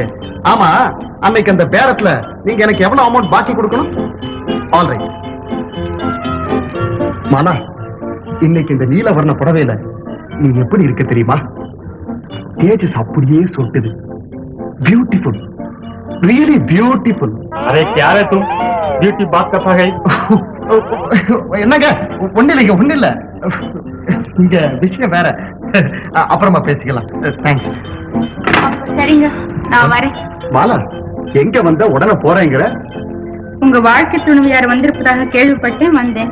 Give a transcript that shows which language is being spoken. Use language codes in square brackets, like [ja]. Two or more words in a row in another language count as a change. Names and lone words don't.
[ta] ஆமா, அன்னைக்கு அந்த பேரத்துல நீங்க எனக்கு எவ்வளவு அமௌண்ட் பாக்கி கொடுக்கணும்? [en] All right. [ta] மாலா, இன்னைக்கு இந்த நீலவர்ண புடவையில நீ எப்படி இருக்க தெரியுமா? தேஜஸ் அப்படியே சொட்டுது. [en] Beautiful, really beautiful. [hi] அரே क्या है तुम? ब्यूटी बात करता है. [ta] என்னங்க? ஒண்ணு இல்ல, இங்க விஷயம் வேற. அப்புறமா பேசிக்கலாம். தேங்க்ஸ். சரிங்க, நான் வரேன். மாலா, எங்க வந்த உடனே போறேங்கிற? உங்க வாழ்க்கை துணைவியார் வந்திருப்பதாக கேள்விப்பட்டேன், வந்தேன்.